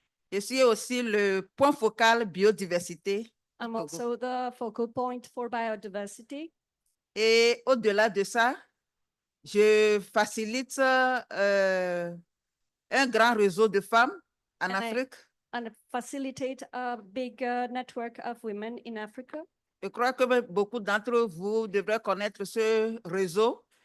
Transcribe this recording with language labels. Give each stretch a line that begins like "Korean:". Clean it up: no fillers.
French: Je suis aussi le point focal biodiversité.
English: I'm Togo. also the focal point for biodiversity.
French: Et au-delà de ça, je facilite un grand réseau de femmes en Afrique.
English: And facilitate a big network of women in Africa.
French: Je crois que beaucoup d'entre vous devraient connaître ce réseau.